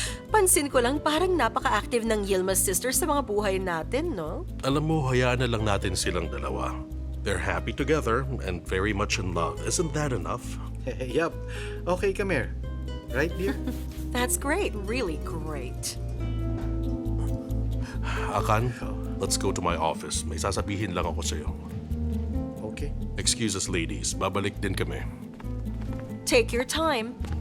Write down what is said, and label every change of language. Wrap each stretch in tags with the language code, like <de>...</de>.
<tl>Pansin ko lang parang napaka-active ng Yilmaz sisters sa mga buhay natin, no? Alam mo, hayaan na lang natin silang dalawa.</tl> <en>They're happy together and very much in love. Isn't that enough? Yup. Okay, come here. Right, dear? That's great, really great. Akan, let's go to my office.</en> <tl>May sasabihin lang ako sa'yo.</tl> <en>Okay. Excuse us, ladies. Babalik din kami. Take your time.</en>